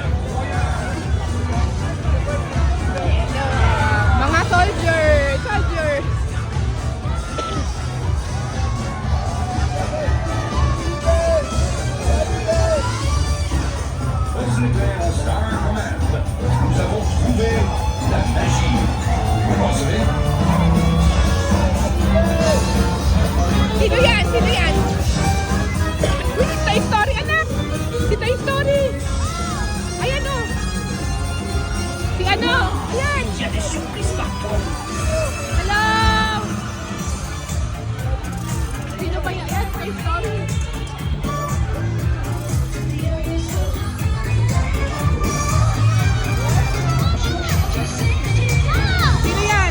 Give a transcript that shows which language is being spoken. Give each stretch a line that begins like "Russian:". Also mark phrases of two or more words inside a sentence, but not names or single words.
Filipino: Mga soldier! Soldier! Star Command.
French: Nous avons trouvé la magie. Vous pensez?
Filipino: Sino yan? Sino yan? Uy, si Toy Story, anak! Si Toy Story! Ayan o! Si ano? Ayan!
French: Il y a des surprises partout.
Filipino: Hello! Sino ba yan? Ayan, Toy Story! Sino yan?